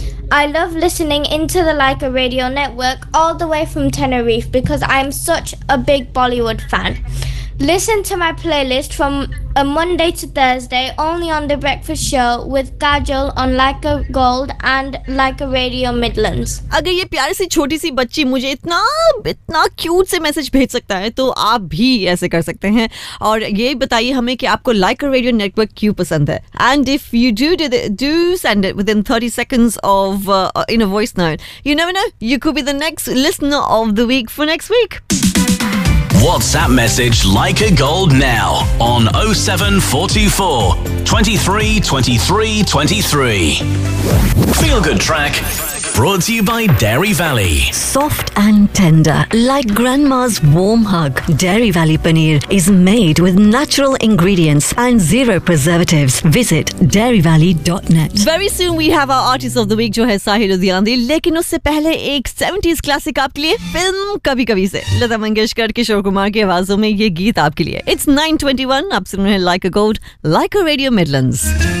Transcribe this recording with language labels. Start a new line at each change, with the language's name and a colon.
English: I love listening into the Lyco Radio Network all the way from Tenerife because I'm such a big Bollywood fan. Listen to my playlist from a Monday to Thursday only on The Breakfast Show with Kajal on Lyco Gold and Lyco Radio Midlands.
Hindi: अगर ये प्यारे से छोटी सी बच्ची मुझे इतना cute से message भेज सकता है तो आप भी ऐसे कर सकते हैं और ये बताइए हमें कि आपको Lyco Radio Network क्यों पसंद है.
English: And if you do send it within 30 seconds of in a voice note, you never know, you could be the next listener of the week for next week. WhatsApp message Lyco Gold now on 0744 23 23 23. Feel good track brought to you by Dairy Valley. Soft and tender, like grandma's warm hug, Dairy Valley Paneer is made with natural ingredients and zero preservatives. Visit dairyvalley.net. Very soon we have our artist of the week, Johair Sahil Udiandi.
Hindi: लेकिन उससे पहले एक 70s classic आपके लिए, film कभी कभी से. लता मंगेशकर, किशोर कुमार की आवाज़ों में ये गीत आपके लिए.
English: It's 921,
Hindi: आप सुन रहे हैं Lyco Gold, Lyco Radio Midlands.